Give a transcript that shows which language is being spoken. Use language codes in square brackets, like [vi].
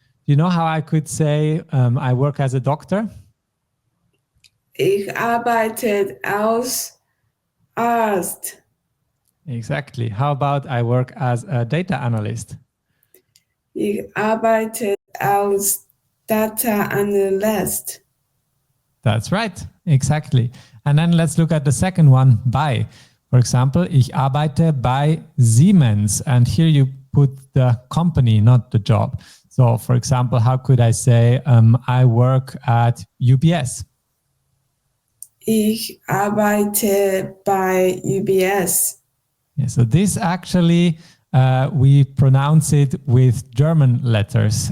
[en] Do you know how I could say I work as a doctor? [de] Ich arbeite als Arzt. [en] Exactly. How about I work as a data analyst? [de] Ich arbeite als Data Analyst. [en] That's right. Exactly. And then let's look at the second one, by. For example, [de] ich arbeite bei Siemens. [en] And here you put the company, not the job. So for example, how could I say I work at UBS? [de] Ich arbeite bei UBS. [en] Yeah, so this actually, we pronounce it with German letters.